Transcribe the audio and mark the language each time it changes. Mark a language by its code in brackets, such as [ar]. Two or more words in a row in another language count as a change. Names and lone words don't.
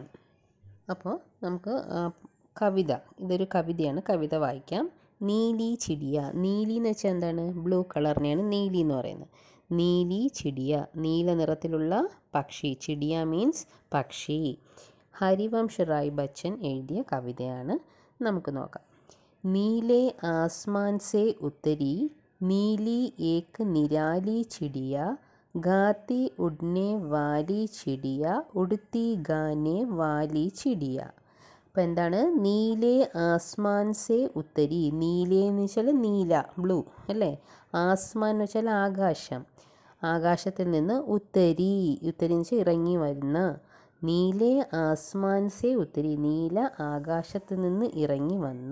[ml] അപ്പോൾ നമുക്ക് കവിത, ഇതൊരു കവിതയാണ്, കവിത വായിക്കാം. [hi] नीली चिड़िया. [ml] നീലി എന്ന് വെച്ചാൽ എന്താണ്? ബ്ലൂ കളറിനെയാണ് നീലി എന്ന് പറയുന്നത്. [hi] नीली चिड़िया, [ml] നീല നിറത്തിലുള്ള പക്ഷി. ചിടിയ മീൻസ് പക്ഷി. ഹരിവംശ് റായ് ബച്ചൻ എഴുതിയ കവിതയാണ്. നമുക്ക് നോക്കാം. [hi] नीले आसमान से उतरी नीली एक निराली चिड़िया, गाती उड़ने वाली चिड़िया, उड़ती गाने वाली चिड़िയ. [ml] അപ്പോൾ എന്താണ്? [hi] नीले आसमान से उतरी. [ml] നീലെ എന്ന് വെച്ചാൽ നീല, ബ്ലൂ അല്ലേ. ആസ്മാൻ എന്ന് വെച്ചാൽ ആകാശം. ആകാശത്തിൽ നിന്ന് ഉത്തരി, ഉത്തരി എന്ന് വെച്ചാൽ ഇറങ്ങി വരുന്ന. [hi] नीले आसमान से उतरी, [ml] നീല ആകാശത്ത് നിന്ന് ഇറങ്ങി വന്ന.